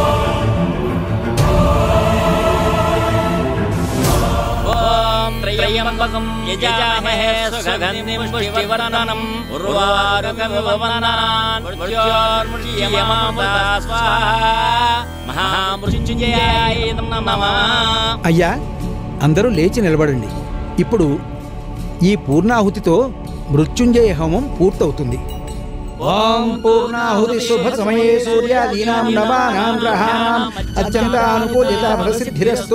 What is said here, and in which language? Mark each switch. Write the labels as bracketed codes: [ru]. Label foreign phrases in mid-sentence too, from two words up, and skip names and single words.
[sa] ఓం త్రయంబకం त्र्यम्बकं यजामहे सुगन्धिं पुष्टिवर्धनम् उर्वारुकमिव वन्दनान् मृत्योर्मृत्युयमामृता स्वाहा महामृत्युंजयाय नमः. [te] అయ్యా అందరూ లేచి నిలబడండి. ఇప్పుడు ఈ పూర్ణాహుతితో మృత్యుంజయ హోమం పూర్తవుతుంది. [sa] ఓం పూర్ణాహుతి శుభ సమయే సూర్యాదీనాం నవానాం గ్రహాణాం అత్యంతానుకూలిత ఫలసిద్ధిరస్తు.